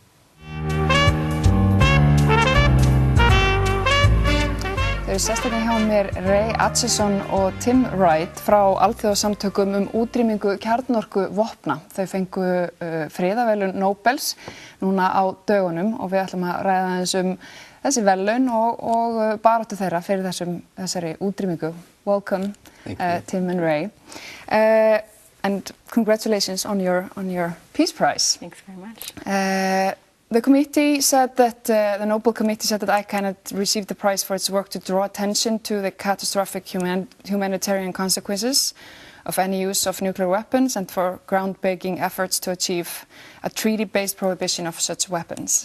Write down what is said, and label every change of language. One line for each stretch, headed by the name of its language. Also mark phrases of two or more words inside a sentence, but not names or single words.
Icelandic: Þau eru sestirni hjá mér Ray Atchison og Tim Wright frá alþjóðasamtökum útrýmingu kjarnorkuvopna. Þau fengu friðarverðlaun Nóbels núna á dögunum og við ætlum að ræða aðeins þessi verðlaun og baráttu þeirra fyrir þessari útrýmingu.
English: Welcome, Tim and Ray. And congratulations on your Peace Prize. Thanks very much. The committee said that the Nobel Committee said that ICAN had received the prize for its work to draw attention to the catastrophic humanitarian consequences of any use of nuclear weapons and for groundbreaking efforts to achieve a treaty-based prohibition of such weapons.